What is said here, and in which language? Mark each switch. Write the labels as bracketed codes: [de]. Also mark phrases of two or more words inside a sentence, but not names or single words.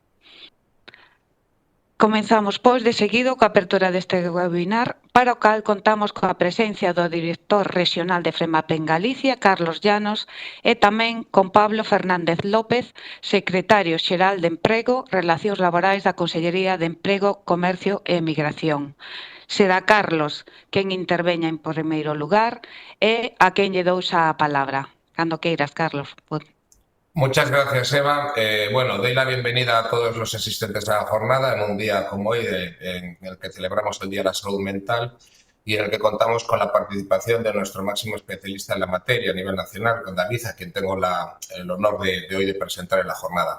[gl] Comenzamos, pois, de seguido coa apertura deste webinar, para o cal contamos coa presencia do director rexional de FREMAP en Galicia, Carlos Llanos, e tamén con Pablo Fernández López, secretario xeral de Emprego, Relacións Laborais da Consellería de Emprego, Comercio e Emigración. Será Carlos quen interveña en primeiro lugar e a quen lle dou xa a palabra. Cando queiras, Carlos. [es] Muchas gracias, Eva. Bueno, doy la bienvenida a todos los asistentes a la jornada en un día como hoy, en el que celebramos el Día de la Salud Mental y en el que contamos con la participación de nuestro máximo especialista en la materia a nivel nacional, con David, a quien tengo el honor de hoy de presentar en la jornada.